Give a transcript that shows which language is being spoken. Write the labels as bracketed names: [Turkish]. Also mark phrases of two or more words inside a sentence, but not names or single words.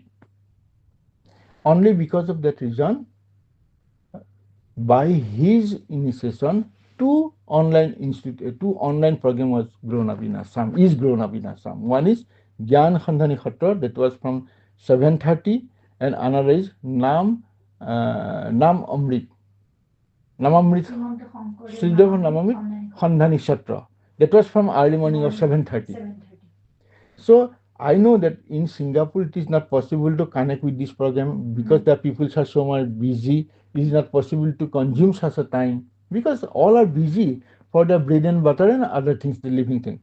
[English] Only because of that reason, by his initiation, two online program was grown up in Assam, is grown up in Assam. One is Gyan Khandhani Khatra, that was from 7:30, and another is Nam Amrit. Nam Amrit, Sridev Nam Amrit Khandhani Khatra. That was from early morning of 7:30. So I know that in Singapore it is not possible to connect with this program because the people are so much busy. It is not possible to consume such a time because all are busy for the bread and butter and other things, the living thing.